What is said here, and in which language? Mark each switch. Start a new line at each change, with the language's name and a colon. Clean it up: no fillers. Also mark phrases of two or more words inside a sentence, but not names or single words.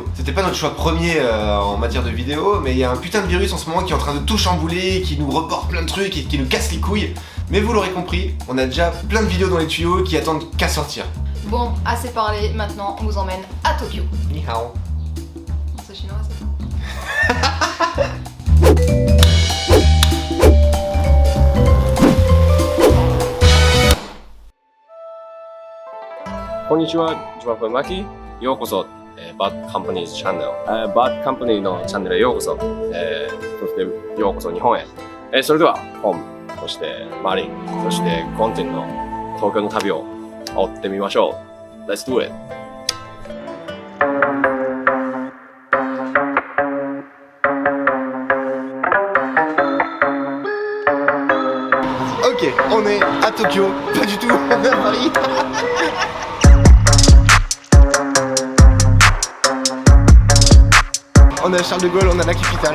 French: C'était pas notre choix premier en matière de vidéo, mais il y a un putain de virus en ce moment qui est en train de tout chambouler, qui nous reporte plein de trucs et qui nous casse les couilles. Mais vous l'aurez compris, on a déjà plein de vidéos dans les tuyaux qui attendent qu'à sortir. Bon, assez parlé, maintenant on vous emmène à Tokyo.
Chinese: 你好.
French: C'est chinois, c'est ça?
Japanese: こんにちは、ジュワフマキ。ようこそ、バッドカンパニーズチャンネル。バッドカンパニーのチャンネルへようこそ。そしてようこそ日本へ。それでは、ポン、そしてマリン、そしてコンティンの東京の旅を追ってみましょう。
English: Let's do it!
French: Ok, on est à Tokyo, pas du tout, on est à Paris. On est à Charles de Gaulle, on a la capitale.